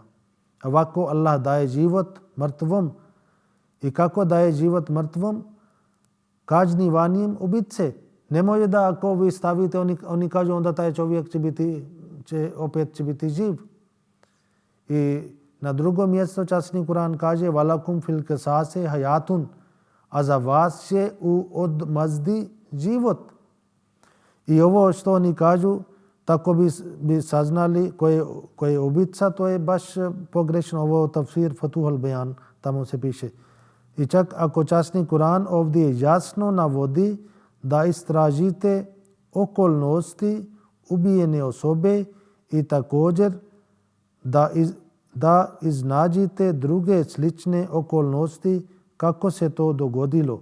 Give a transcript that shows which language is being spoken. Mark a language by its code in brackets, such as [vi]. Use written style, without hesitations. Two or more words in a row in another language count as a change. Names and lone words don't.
[bs] Ovako Allah daje život mrtvom. I kako daje život mrtvom? Kažnjivanjem ubice. Nemoj da ako vi stavite, oni kažu onda taj čovjek opet će biti živ. I na drugom mjestu časni Kur'an kaže [ar] ولكم في القصاص حياة, [bs] a za vas je u odmazdi život. I ovo što oni kažu, tako bi saznali ko je ubica, to je baš pogrešno. Ovo tafsir Fatuhul Bayan, tamo se piše. I čak ako časni Kur'an ovdje jasno navodi da istražite okolnosti ubijene osobe i također da iznađite druge slične okolnosti kako se to dogodilo.